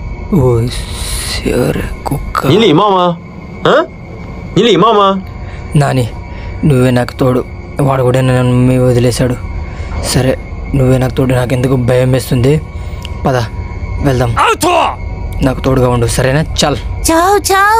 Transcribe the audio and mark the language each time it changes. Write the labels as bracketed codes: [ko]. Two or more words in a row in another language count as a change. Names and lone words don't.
[te] ఓ సరే కుక్క. [zh] 你礼貌吗？你礼貌吗？ [te] నాని నువ్వే నాకు తోడు. వాడు కూడా నన్ను వదిలేశాడు. సరే నువ్వే నాకు తోడు. నాకెందుకు భయం వేస్తుంది. పద వెళ్దాం. నాకు తోడుగా ఉండు సరేనా? చల్. [zh] 走走。